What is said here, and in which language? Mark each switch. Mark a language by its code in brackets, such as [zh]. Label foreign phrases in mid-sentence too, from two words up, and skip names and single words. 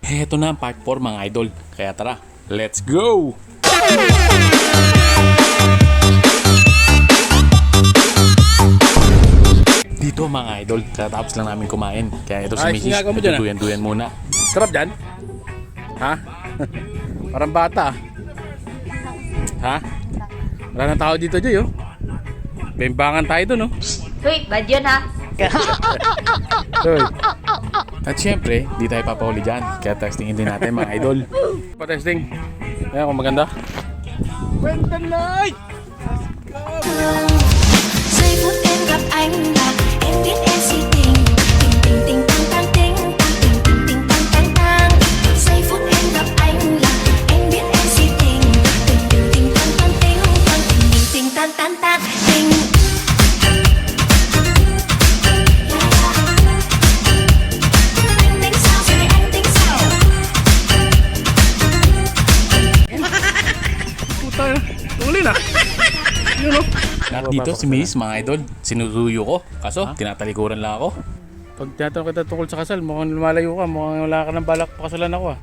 [tl] Heto na ang part 4 mga idol. Kaya tara, [en] let's go! [tl] Dito mga idol, katapos lang namin kumain. Kaya ito si Mrs. Nagduduyan-duyan muna. Sarap dyan? Ha? Parang bata. Ha? Wala nang tao dito, Joy, oh. Bembangan tayo dun, oh. Uy, bad yun ha. Joy, At syempre, di tayo papahuli dyan. Kaya testingin din natin mga idol. pa-testing. Ayan, kung maganda. Kwenta light! [vi] Giây phút em gặp anh là em biết em si tình tình tình tình tăng tăng tình tăng tình tình tình tăng tăng tăng. Giây phút em gặp anh là em biết em si tình tình tình tình tăng tăng tình tăng tình tình tình tăng tăng tăng tình. Anh tính sao rồi anh tính sao? [tl] Puta, uli na. Yun, oh. At dito si Miss mga idol, sinusuyo ko. Kaso, tinatalikuran lang ako. Pag tinatanong kita tungkol sa kasal, mukhang lumalayo ka. Mukhang wala ka ng balak pakasalan ako, ah.